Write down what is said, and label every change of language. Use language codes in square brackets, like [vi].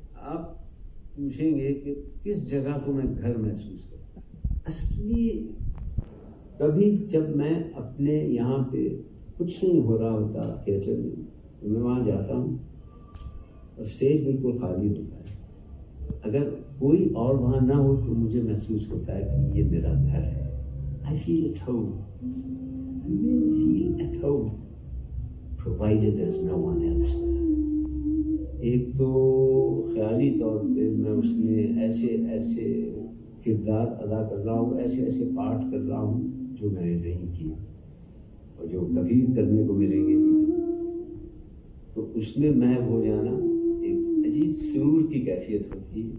[ur] آپ پوچھیں گے کہ کس جگہ کو میں گھر محسوس کرتا ہوں. اصلی کبھی جب میں اپنے یہاں پہ کچھ نہیں ہو رہا ہوتا تھیٹر میں، میں وہاں جاتا ہوں اور اسٹیج بالکل خالی ہوتا ہے. اگر کوئی اور وہاں نہ ہو تو مجھے محسوس ہوتا ہے کہ یہ میرا گھر ہے. [en] I feel at home. I really feel at home, provided there's no one else there. [ur] ایک تو خیالی طور پہ میں اس میں ایسے کردار ادا کر رہا ہوں، ایسے پارٹ کر رہا ہوں جو میں نے نہیں کیا اور جو کبھی کرنے کو ملیں گے نہیں. تو اس میں محو ہو جانا ایک عجیب سرور کی کیفیت ہوتی ہے،